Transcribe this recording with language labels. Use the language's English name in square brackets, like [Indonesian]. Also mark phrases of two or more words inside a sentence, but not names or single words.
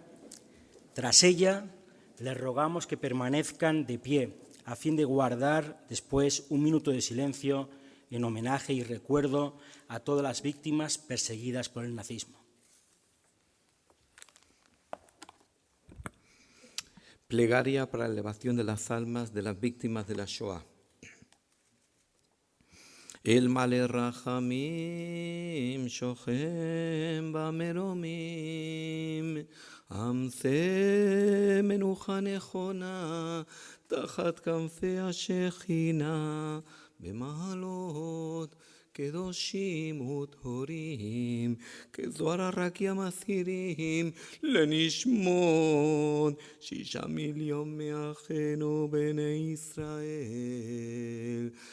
[Spanish] Tras ella, les rogamos que permanezcan de pie a fin de guardar después un minuto de silencio en homenaje y recuerdo a todas las víctimas perseguidas por el nazismo. Plegaria para la elevación de las almas de las víctimas de la Shoah. [Hebrew] אל מלא רחמים שוכן במרומים המצא מנוחה נכונה תחת כנפי השכינה במעלות קדושים וטהורים, כזוהר הרקיע מסתירים, לנשמות 6 מיליון מאחינו בני ישראל,